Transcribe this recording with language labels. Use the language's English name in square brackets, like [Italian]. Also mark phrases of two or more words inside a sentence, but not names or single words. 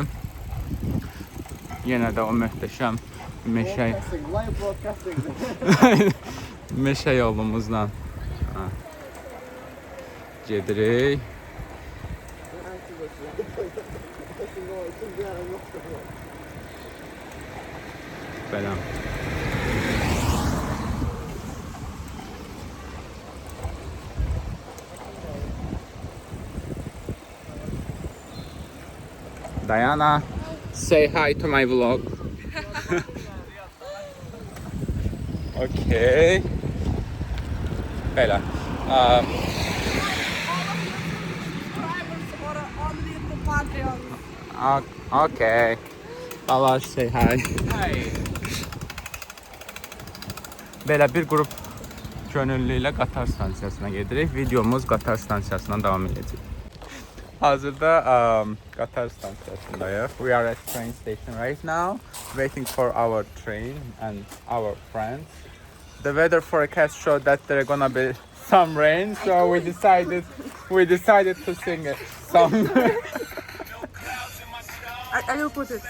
[Azerbaijani] Yenə də o möhtəşəm meşə yolumuzla gedirik. Belə. [English] Diana, say hi to my vlog. [Azerbaijani] Okay. Belə. Okay. [English] Allah say hi. Hi. [Azerbaijani] Belə bir qrup könüllü ilə qatar stansiyasına gedirik. Videomuz qatar stansiyasından davam edəcək. Hazırda qatar stansiyasındayıq. [English] We are at train station right now, waiting for our train and our friends. The weather forecast showed that there gonna be some rain, so we decided to sing a song. I will put it.